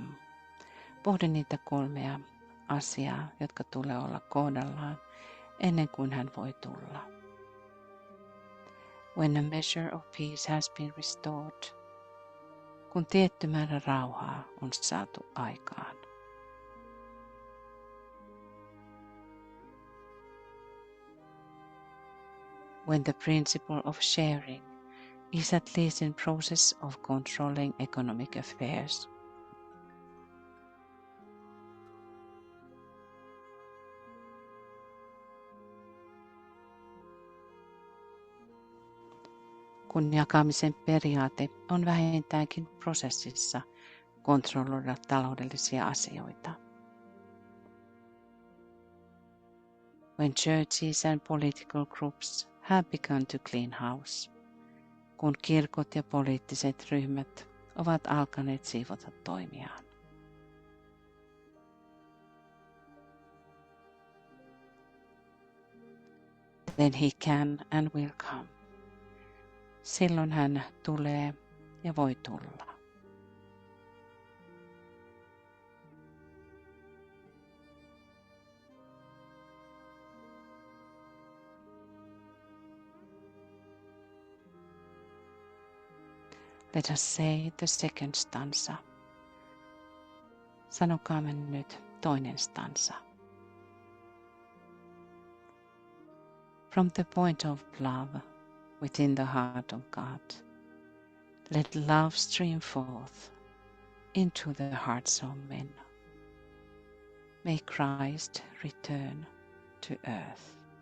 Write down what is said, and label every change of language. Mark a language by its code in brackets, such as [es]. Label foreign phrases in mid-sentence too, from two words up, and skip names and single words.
[fi] Pohdi niitä kolmea asiaa, jotka tulee olla kohdallaan ennen kuin hän voi tulla. [en] When a measure of peace has been restored, [fi] kun tietty määrä rauhaa on saatu aikaan. [en] When the principle of sharing is at least in process of controlling economic affairs. [fi] Kun jakamisen periaate on vähintäänkin prosessissa kontrolloida taloudellisia asioita. [en] When churches and political groups have begun to clean house, [fi] kun kirkot ja poliittiset ryhmät ovat alkaneet siivota toimiaan. [en] Then he can and will come. [fi] Silloin hän tulee ja voi tulla. [en] Let us say the second stanza. [fi] Sanokaamme nyt toinen stanza. [en] From the point of love within the heart of God, let love stream forth into the hearts of men. May Christ return to earth.